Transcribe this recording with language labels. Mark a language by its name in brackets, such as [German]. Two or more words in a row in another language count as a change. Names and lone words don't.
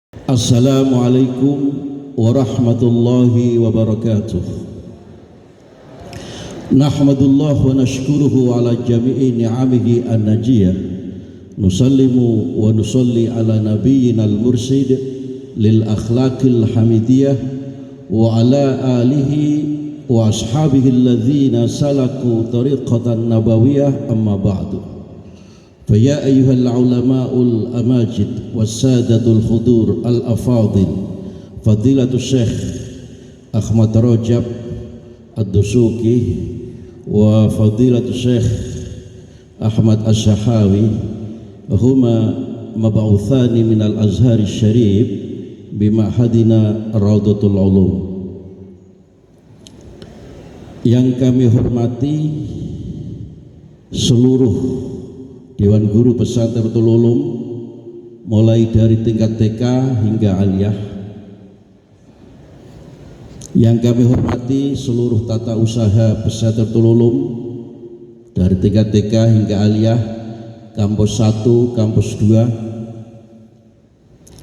[Arabic] السلام عليكم ورحمة الله وبركاته. نحمد الله ونشكره على جميع نعمه الناجية. نسلم ونصلي على نبينا المرشد للأخلاق الحميدية وعلى آله وأصحابه الذين سلكوا طريقة نبوية، أما بعد. فيا أيها العلماء الأماجد والسادة الخضور الأفاضل، فضيلة الشيخ أحمد رجب الدسوقي وفضيلة الشيخ أحمد الشحاوي هما مبعوثان من الأزهر الشريف بمعهدنا روضة العلوم. [Indonesian] Yang kami hormati seluruh Dewan Guru Pesantren Ulum, mulai dari tingkat TK hingga aliyah. Yang kami hormati seluruh tata usaha Pesantren Ulum, dari tingkat TK hingga aliyah, kampus 1, kampus 2.